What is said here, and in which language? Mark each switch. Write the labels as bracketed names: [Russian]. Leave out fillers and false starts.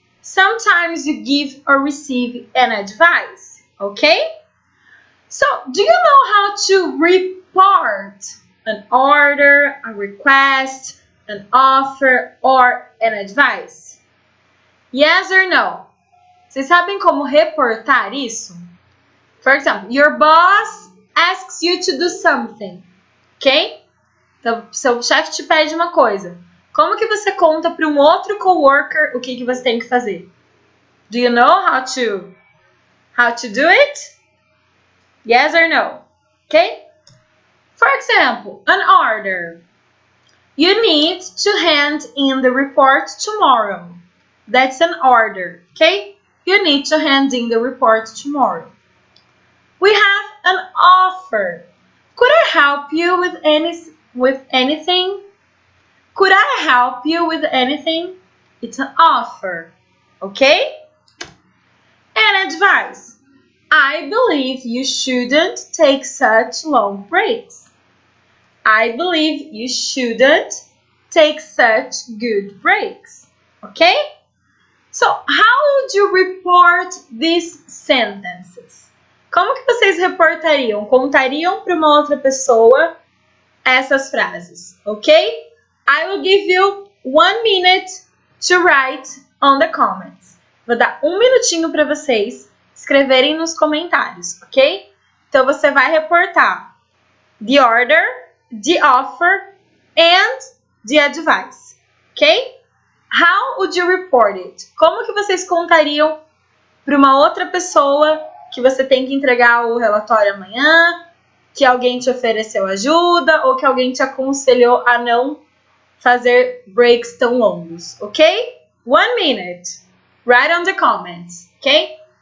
[English] Sometimes you give or receive an advice, okay? So, do you know how to report an order, a request, an offer, or an advice? Yes or no? [Portuguese] Vocês sabem como reportar isso? [English] For example, your boss asks you to do something, ok? [Portuguese] Então, seu chefe te pede uma coisa. Como que você conta para um outro coworker o que você tem que fazer? [English] Do you know how to do it? Yes or no? Okay? For example, an order. You need to hand in the report tomorrow. That's an order, okay? You need to hand in the report tomorrow. We have an offer. Could I help you with anything? Could I help you with anything? It's an offer, okay? And advice. I believe you shouldn't take such long breaks. I believe you shouldn't take such good breaks, okay? So, how would you report these sentences? [Portuguese] Como que vocês reportariam? Contariam para uma outra pessoa essas frases, ok? [English] I will give you 1 minute to write on the comments. [Portuguese] Vou dar 1 minutinho para vocês escreverem nos comentários, ok? Então, você vai reportar [English] the order, the offer, and the advice, ok? How would you report it? [Portuguese] Como que vocês contariam para uma outra pessoa que você tem que entregar o relatório amanhã, que alguém te ofereceu ajuda ou que alguém te aconselhou a não fazer breaks tão longos, ok? [English] 1 minute. Write on the comments, ok?